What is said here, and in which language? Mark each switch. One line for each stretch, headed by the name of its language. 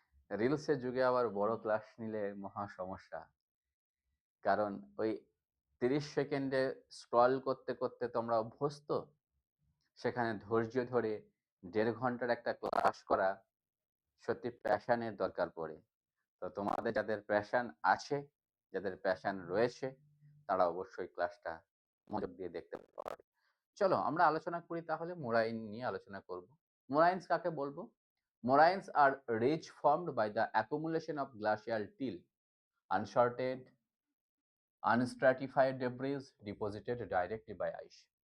Bangla: রিলসের যুগে আবার বড় ক্লাস নিলে মহা সমস্যা। কারণ ওই 30 সেকেন্ডে স্ক্রল করতে করতে তোমরা অভ্যস্ত, সেখানে ধৈর্য ধরে 1.5 ঘন্টার একটা ক্লাস করা সত্যি প্যাশনের দরকার পড়ে। তো তোমাদের যাদের প্যাশন আছে, যাদের প্যাশন রয়েছে, তারা অবশ্যই ক্লাসটা মনোযোগ দিয়ে দেখতে পারে। চলো আমরা আলোচনা করি তাহলে, মোরাইন নিয়ে আলোচনা করব। মোরাইন্স কাকে বলবো?
English: Moraines are ridge formed by the accumulation of glacial till, unsorted, unstratified debris deposited directly by ice.